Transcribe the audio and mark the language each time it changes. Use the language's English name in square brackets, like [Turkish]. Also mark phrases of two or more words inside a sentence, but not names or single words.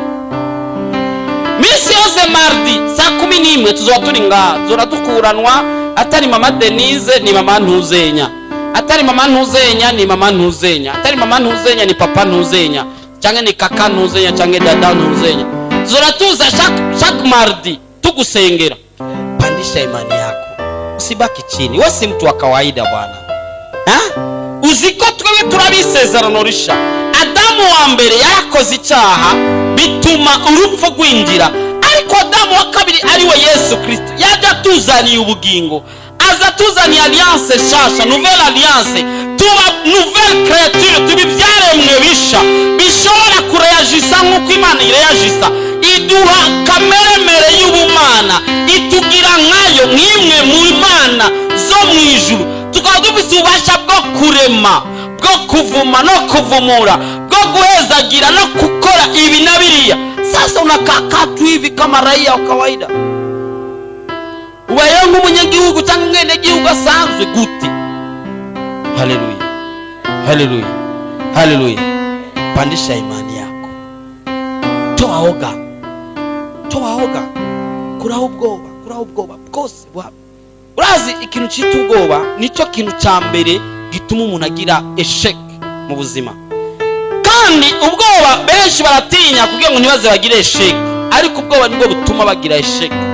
[Rundi] Misi yose mardi saa 11 tuzoba turi ngaha, zora dukuranwa. Atari mama Denise ni mama Ntuzenya, atari mama Ntuzenya ni mama Ntuzenya, atari mama Ntuzenya ni papa Ntuzenya, canke ni kaka Ntuzenya, canke dada Ntuzenya. Zora tuza [French] chaque mardi [Rundi] tugusengera. [Swahili] Pandisha imani yako, usibaki chini. Wewe si mtu wa kawaida bwana. [Rundi] Uziko twebwe turabisezerano risha. Adamu wa mbere yarakoze icyaha bituma urupfu rwinjira, ariko Adamu wa kabiri ari we Yesu Kristo yaje tuzaniye ubugingo, aza tuzaniye alliance shasha, [French] nouvelle alliance, [Rundi] tuba [French] nouvelle créature, [Rundi] tubivyaremwe bisha bishobora kureyagisa nk'uko Imana ireyagisa. Iduha kameremere y'ubumana, itugira nkayo nk'imwe mu Imana zo mu ijuru. Tukaba dufise ububasha bwo kurema, bwo kuvuma no kuvumura, bwo guhezagira no gukora ibi na biriya. [Swahili] Sasa unakaa tu hivi kama raia wa kawaida, [Rundi] ubayeho nk'umunyagihugu cyangwa umwenegihugu asanzwe gute? Haleluya, haleluya, haleluya. [Swahili] Pandisha imani yako, toa oga, [Rundi] kuraho ubwoba bwose bwabo. Urazi ikintu cyita ubwoba nico kintu cya mbere gituma umuntu agira eshek mu buzima. Kandi ubwoba benshi baratinya kugira ngo ntibaze bagire eshek, ariko ubwoba nibwo butuma bagira eshek.